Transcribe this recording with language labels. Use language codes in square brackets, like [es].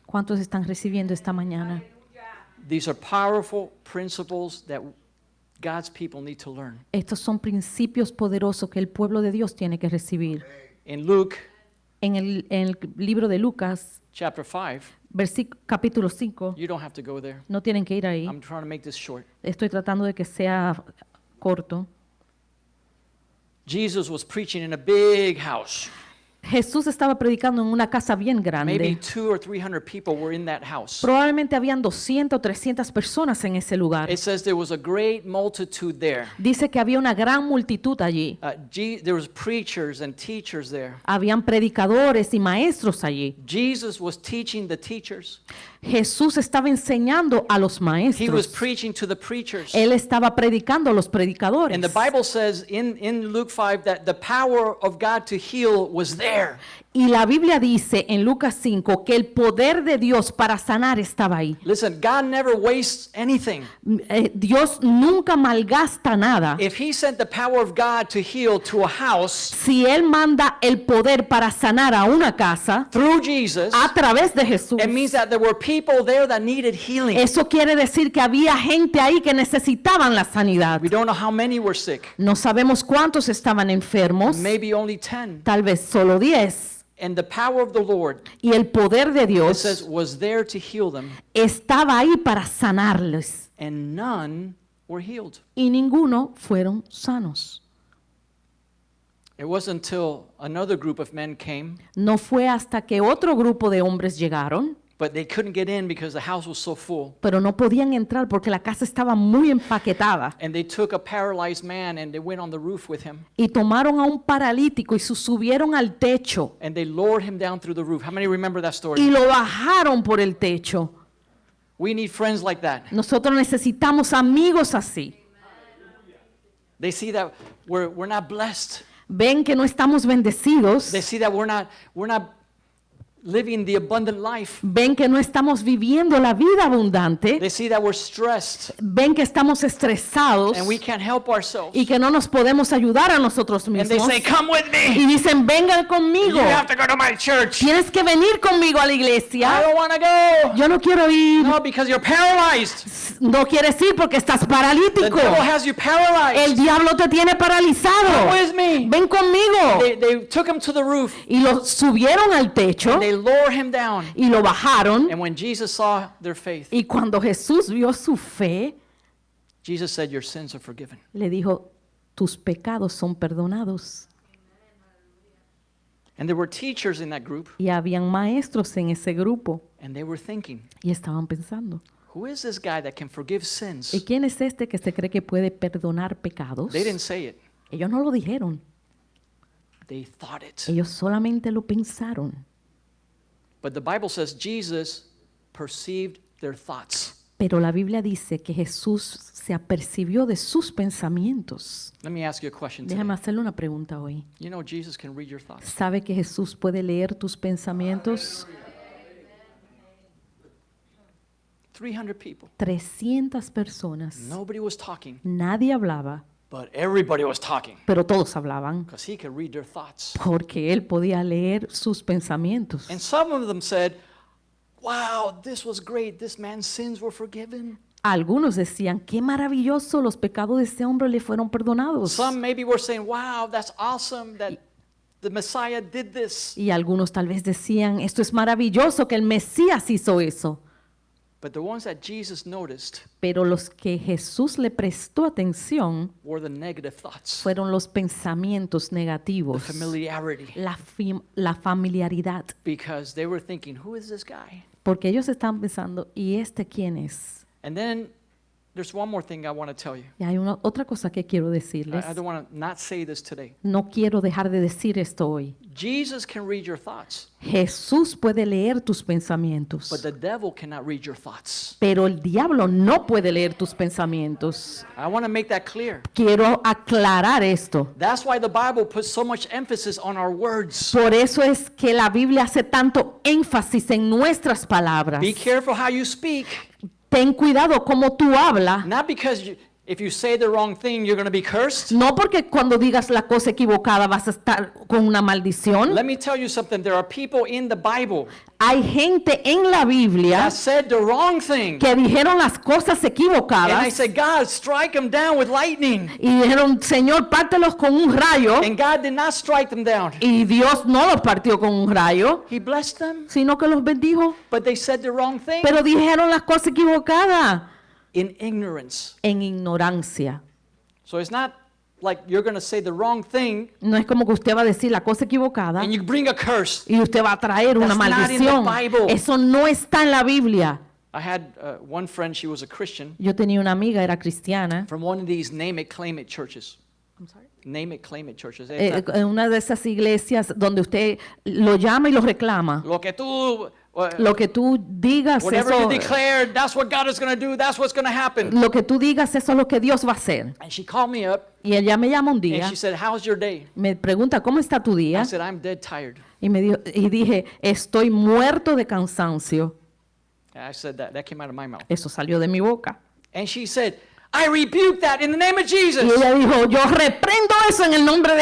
[es] ¿Cuántos están recibiendo esta mañana? [en] These are powerful principles that God's people need to learn. [es] Estos son principios poderosos que el pueblo de Dios tiene que recibir. [en] In Luke [es] En el libro de Lucas, [en] chapter 5, [es] capítulo 5, [en] you don't have to go there. [es] no tienen que ir ahí. [en] I'm trying to make this short. [es] Estoy tratando de que sea corto. [en] Jesus was preaching in a big house. [es] Jesús estaba predicando en una casa bien [en] Maybe [es] grande. [en] 200 or 300 people were in that house. [es] Probablemente habían 200 o 300 personas en ese lugar. [en] It says there was a great multitude there. [es] Dice que había una gran multitud allí. [en] There was preachers and teachers there. [es] Habían predicadores y maestros allí. [en] Jesus was teaching the teachers. [es] Jesús estaba enseñando a los [en] He was preaching to the preachers. [es] Él estaba predicando a los predicadores. [en] And the Bible says in Luke 5 that the power of God to heal was there. [es] Y la Biblia dice en Lucas 5 que el poder de Dios para sanar estaba ahí. [en] Listen, God never wastes anything. [es] Dios nunca malgasta nada. [en] If he sent the power of God to heal to a house [es] Si Él manda el poder para sanar a una casa [en] through Jesus, [es] a través de Jesús, [en] it means that there were people there that needed healing. [es] eso quiere decir que había gente ahí que necesitaban la sanidad. [en] We don't know how many were sick. [es] No sabemos cuántos estaban enfermos, [en] Maybe only 10. [es] tal vez solo 10. [en] And the power of the Lord, [es] Y el poder de [en] it says, [es] Dios [en] was there to heal them, [es] estaba ahí para sanarles. [en] and none were healed. [es] Y ninguno fueron sanos. [en] It wasn't until another group of men came, [es] No fue hasta que otro grupo de hombres llegaron, [en] but they couldn't get in because the house was so full. [es] pero no podían entrar porque la casa estaba muy empaquetada. [en] And they took a paralyzed man and they went on the roof with him. [es] Y tomaron a un paralítico y subieron al techo [en] And they lowered him down through the roof. How many remember that [es] y [en] story? [es] lo bajaron por el techo. [en] We need friends like that. [es] Nosotros necesitamos amigos así. [en] They see that we're not blessed. [es] Ven que no estamos bendecidos. [en] They see that we're not living the abundant life. [es] Ven que no estamos viviendo la vida abundante. [en] They see that we're stressed [es] Ven que estamos estresados [en] and we can't help ourselves. [es] y que no nos podemos ayudar a nosotros [en] And they [es] mismos. [en] say, "Come with [es] Y [en] me. [es] dicen, vengan conmigo. [en] You have to go to my church." [es] Tienes que venir conmigo a la [en] I [es] iglesia. [en] don't want to go. [es] Yo no quiero ir. [en] No, because you're paralyzed. [es] No quieres ir porque estás [en] The [es] paralítico. [en] devil has you [es] El [en] paralyzed. [es] diablo te tiene [en] Come [es] paralizado. [en] with me. [es] Ven conmigo. [en] They took him to the roof. [es] Y lo subieron al techo [en] They lowered him down. [es] y lo bajaron. [en] And when Jesus saw their faith, [es] Y cuando Jesús vio su fe, [en] Jesus said, "Your sins are forgiven." [es] le dijo, tus pecados son perdonados. [en] And there were teachers in that group, [es] Y habían maestros en ese grupo [en] and they were thinking, [es] y estaban pensando, [en] "Who is this guy that can forgive [es] ¿y [en] sins?" [es] quién es este que se cree que puede perdonar pecados? [en] They didn't say it. [es] Ellos no lo dijeron, [en] They thought it. [es] ellos solamente lo pensaron. [en] But the Bible says Jesus perceived their thoughts. [es] Pero la Biblia dice que Jesús se apercibió de sus pensamientos. [en] Let me ask you a question today. [es] Déjame hacerle una pregunta hoy. [en] You know Jesus can read your thoughts. [es] ¿Sabe que Jesús puede leer tus pensamientos? [en] 300 people. [es] 300 personas. [en] Nobody was talking, [es] Nadie hablaba, [en] but everybody was talking [es] pero todos hablaban [en] because he could read their thoughts. [es] porque Él podía leer sus pensamientos. [en] And some of them said, "Wow, this was great. This man's sins were forgiven." [es] Algunos decían, qué maravilloso, los pecados de este hombre le fueron perdonados. [en] Some maybe were saying, "Wow, that's awesome that the Messiah did this." [es] Y algunos tal vez decían, esto es maravilloso que el Mesías hizo eso. [en] But the ones that Jesus noticed [es] Pero los que Jesús le prestó atención [en] were the negative thoughts, [es] fueron los pensamientos [en] the [es] negativos, [en] familiarity, [es] la familiaridad. [en] because they were thinking, "Who is this guy?" [es] Porque ellos estaban pensando, ¿y este quién es? [en] And then there's one more thing I want to tell you. [es] Y hay otra cosa que quiero decirles. [en] I don't want to not say this today. [es] No quiero dejar de decir esto hoy. [en] Jesus can read your thoughts, [es] Jesús puede leer tus pensamientos, [en] but the devil cannot read your thoughts. [es] pero el diablo no puede leer tus pensamientos. [en] I want to make that clear. [es] Quiero aclarar esto. [en] That's why the Bible puts so much emphasis on our words. [es] Por eso es que la Biblia hace tanto énfasis en nuestras palabras. [en] Be careful how you speak, [es] Ten cuidado como tú hablas. [en] not because if you say the wrong thing, you're going to be cursed. [es] No porque cuando digas la cosa equivocada vas a estar con una maldición. [en] Let me tell you something. There are people in the Bible [es] Hay gente en la Biblia [en] that said the wrong thing. [es] que dijeron las cosas [en] And I [es] equivocadas [en] said, God, strike them down with lightning. [es] y dijeron, Señor, pártelos con un rayo. [en] And God did not strike them down. [es] Y Dios no los partió con un rayo, [en] He blessed them, [es] sino que los bendijo. [en] but they said the wrong thing [es] Pero dijeron las cosas equivocadas [en] in ignorance. [es] en ignorancia. [en] So it's not like you're going to say the wrong thing [es] No es como que usted va a decir la cosa equivocada [en] and you bring a curse. [es] y usted va a traer una [en] That's not in the [es] maldición. [en] Bible. [es] Eso no está en la Biblia. [en] I had one friend, she was a Christian, [es] Yo tenía una amiga, era cristiana, [en] from one of these name it, claim it churches. Name it, claim it churches. [es] en una de esas iglesias donde usted lo llama y lo reclama. Lo que tú, Lo que tú digas, [en] whatever you declare, that's what God is going to do. That's what's going to happen. [es] lo que tú digas, eso es lo que Dios va a hacer. [en] And she called me up [es] Y ella me llama un [en] and [es] día, [en] she said, how's your day? [es] me pregunta, ¿cómo está tu [en] I [es] día? [en] said, I'm dead tired. [es] Y dije, estoy muerto de cansancio. [en] And I said that came out of my mouth. [es] Eso salió de mi boca. [en] And she said, I rebuke that in the name of Jesus. [es] Y ella dijo, yo reprendo eso en el nombre de